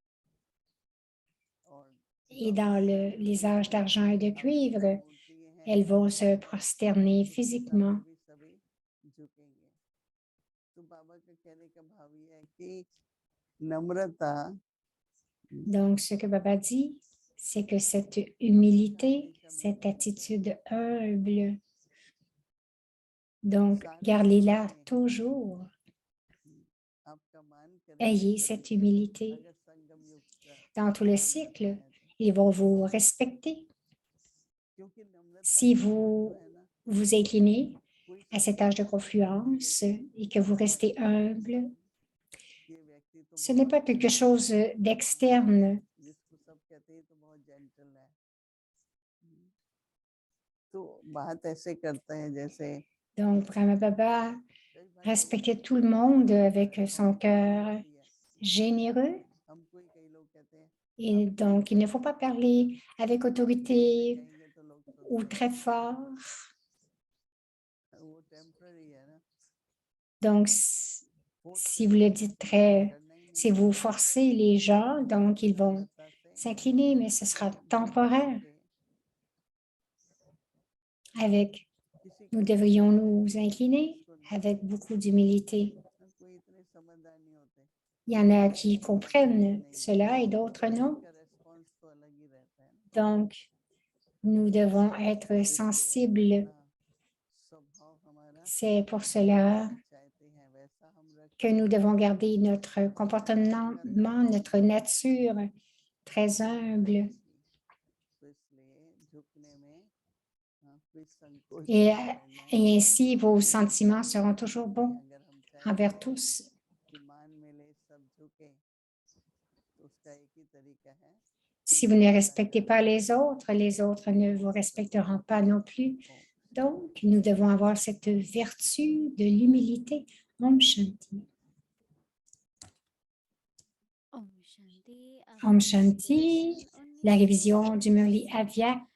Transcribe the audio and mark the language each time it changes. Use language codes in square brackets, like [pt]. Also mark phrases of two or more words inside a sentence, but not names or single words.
[hi] और [fr] Et dans les âges d'argent et de cuivre, elles vont se prosterner physiquement. [hi] भी सभी झुकेंगे। तो बाबा का कहने का भाव ये है कि नम्रता [fr] Donc, ce que Baba dit, c'est que cette humilité, cette attitude humble, donc gardez-la toujours. [hi] आपका मान [fr] Ayez [hi] करेंगे [fr] cette humilité. [hi] अगर संगम युग का [fr] Dans tout le [hi] नम्रता [fr] cycle, [hi] है [fr] ils vont vous respecter. [hi] क्योंकि नम्रता [fr] Si [hi] का अर्थ जो [fr] vous [hi] है ना [fr] vous inclinez [hi] कोई [fr] à cet [hi] संकट [fr] âge de [hi] आता है तो हम [fr] confluence [hi] देखते हैं [fr] et [hi] कि [fr] que vous [hi] बाबा [fr] restez humble, [hi] ये व्यक्ति तो [fr] ce n'est [hi] बहुत [fr] pas quelque chose d'externe. [hi] जिसको सब कहते हैं तो बहुत जेंटल है, तो बात ऐसे करता है जैसे [fr] Donc, Brahma Baba [hi] कई बार [fr] respectait tout le monde avec son [hi] बहुत [fr] cœur [hi] होती है, [fr] généreux. [hi] हमको ही कई लोग कहते हैं [fr] Et donc, il ne faut pas parler avec autorité [hi] कहेंगे तो लोग [fr] ou [hi] सुनते [fr] très fort. [hi] हैं, वो टेम्पररी है ना, [fr] Donc, [hi] फोर्स [fr] si vous [hi] करके [fr] le [hi] तो [fr] dites très, [hi] करना ही [fr] si [hi] नहीं है। [fr] vous forcez les gens, donc ils vont [hi] नम्रता से [fr] s'incliner, mais ce sera temporaire. [hi] झुक के [fr] Avec, [hi] किसी [fr] nous [hi] को [fr] devrions nous incliner [hi] उसको नहीं, [fr] avec beaucoup d'humilité. [hi] कोई इतने समझदार नहीं होते, [fr] Il y en a qui [hi] ये [fr] comprennent [hi] नहीं है, [fr] cela et d'autres non. [hi] का रेस्पॉन्स तो अलग ही रहता है ना, [fr] Donc, nous devons être sensibles. [hi] अपना स्वभाव हमारा [fr] C'est pour cela [hi] चाहते हैं वैसा हम [fr] que [hi] रखें, [fr] nous devons garder notre comportement, notre nature très humble. [hi] तो इसलिए झुकने में कोई संकोच [fr] Et, [hi] नहीं करना है। [fr] et ainsi, vos sentiments seront toujours bons [hi] अगर हम चाहते [fr] envers [hi] हैं [fr] tous. [hi] कि मान मिले सब झुके तो उसका एक ही तरीका है, [fr] Si vous ne respectez pas les autres ne vous respecteront pas non plus. Donc, nous devons avoir cette vertu de l'humilité. [hi] ओम शांति। ओम शांति, [fr] la révision du Murli Avyakt.